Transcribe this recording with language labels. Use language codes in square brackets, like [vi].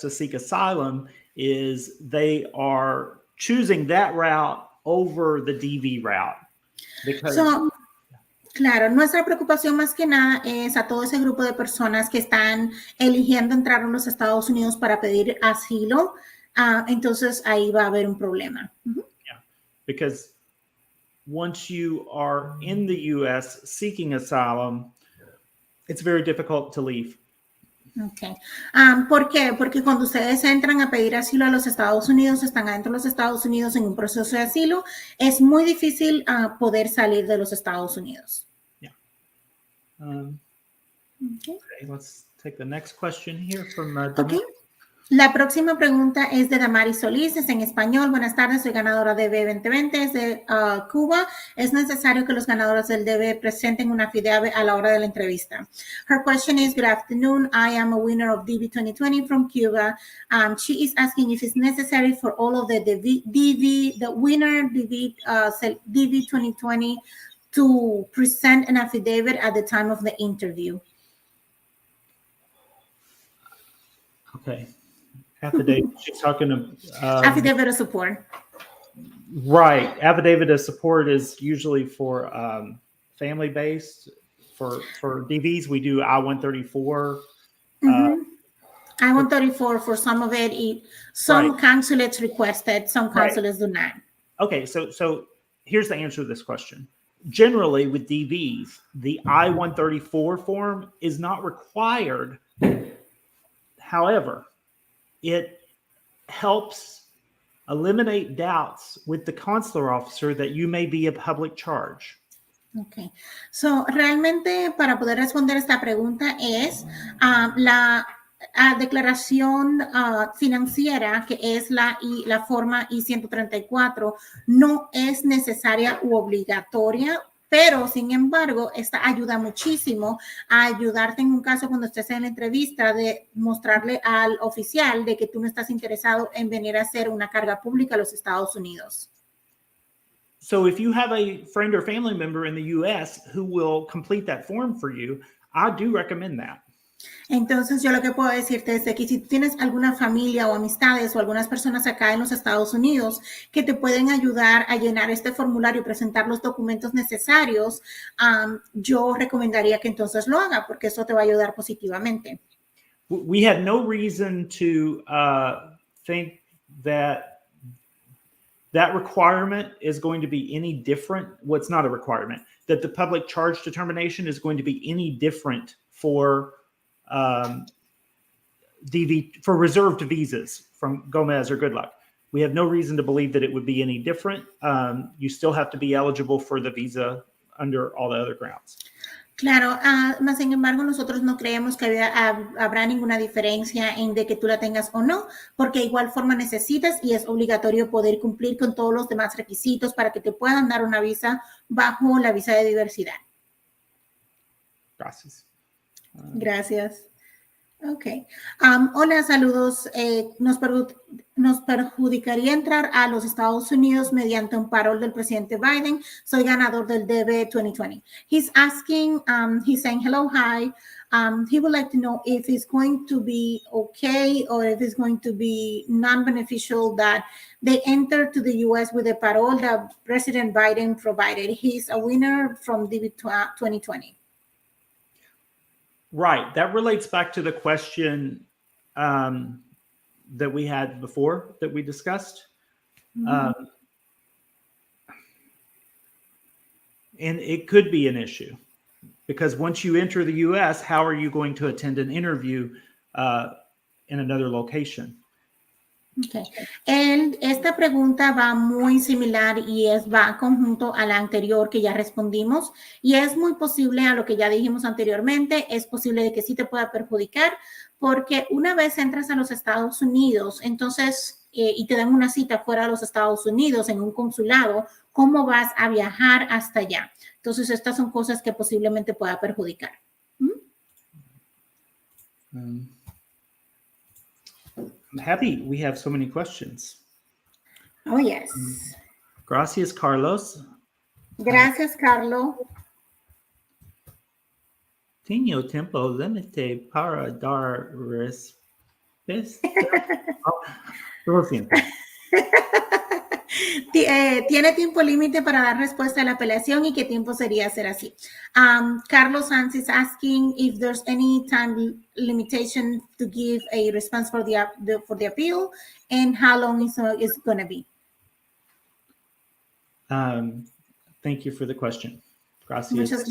[en] to seek asylum is they are choosing that route over the DV route. [es] Claro, nuestra preocupación más que nada es a todo ese grupo de personas que están eligiendo entrar a los Estados Unidos para pedir asilo. Entonces ahí va a haber un problema. [en] Yeah, because once you are in the U.S. seeking asylum, it's very difficult to leave. [es] Okay. ¿Por qué? Porque cuando ustedes entran a pedir asilo a los Estados Unidos, están adentro de los Estados Unidos en un proceso de asilo, es muy difícil poder salir de los Estados Unidos. [en] Yeah. Okay, let's take the next question here from Okay. [es] La próxima pregunta es de Damari Solís, es en español. Buenas tardes, soy ganadora de DV 2020, es de Cuba. ¿Es necesario que los ganadores del DV presenten una affidavit a la hora de la entrevista? [en] Her question is, good afternoon, I am a winner of DV 2020 from Cuba. She is asking if it's necessary for all of the winner DV 2020 to present an affidavit at the time of the interview. Okay. Affidavit. She's talking to affidavit of support. Right. Affidavit of support is usually for family based. For DVs, we do I-134. I-134 for some of it. Some consulates requested, some consulates do not. Okay, so here's the answer to this question. Generally, with DVs, the I-134 form is not required. However, it helps eliminate doubts with the consular officer that you may be a public charge. Okay. [es] So, realmente para poder responder esta pregunta es la declaración financiera, que es la forma I-134, no es necesaria u obligatoria, pero sin embargo, esta ayuda muchísimo a ayudarte en un caso cuando estés en la entrevista de mostrarle al oficial de que tú no estás interesado en venir a hacer una carga pública a los Estados Unidos. [en] So if you have a friend or family member in the U.S. who will complete that form for you, I do recommend that. [es] Entonces, yo lo que puedo decirte es que si tienes alguna familia o amistades o algunas personas acá en los Estados Unidos que te pueden ayudar a llenar este formulario y presentar los documentos necesarios, yo recomendaría que entonces lo haga porque eso te va a ayudar positivamente. [en] We have no reason to think that requirement is going to be any different. Well, it's not a requirement. That the public charge determination is going to be any different for DV for reserved visas from Gomez or Good Luck. we have no reason to believe that it would be any different. You still have to be eligible for the visa under all the other grounds. [es] Claro, más sin embargo, nosotros no creemos que habrá ninguna diferencia en de que tú la tengas o no, porque de igual forma necesitas y es obligatorio poder cumplir con todos los demás requisitos para que te puedan dar una visa bajo la visa de diversidad. Gracias. Gracias. Ok. Hola, saludos. Nos perjudicaría entrar a los Estados Unidos mediante un parol del presidente Biden. Soy ganador del DB 2020. [en] He's asking, he's saying, hello, hi. He would like to know if it's going to be okay or if it's going to be non-beneficial that they enter to the U.S. with a parole that President Biden provided. He's a winner from DB 2020. Right. That relates back to the question that we had before that we discussed. And it could be an issue because once you enter the U.S., how are you going to attend an interview in another location? Okay. [es] Esta pregunta va muy similar y va conjunto a la anterior que ya respondimos y es muy posible a lo que ya dijimos anteriormente, es posible de que sí te pueda perjudicar porque una vez entras a los Estados Unidos, entonces, y te dan una cita fuera de los Estados Unidos en un consulado, ¿cómo vas a viajar hasta allá? Entonces, estas son cosas que posiblemente pueda perjudicar. [en] I'm happy we have so many questions. Oh, yes. [es] Gracias, Carlos. Gracias, Carlos. Tengo tiempo límite para dar respuesta. Lo siento. Tiene tiempo límite para dar respuesta a la apelación y qué tiempo sería hacer así. [en] Carlos Sanz is asking if there's any time limitation to give a response for the appeal and how long is it going to be. Thank you for the question. [es] Gracias.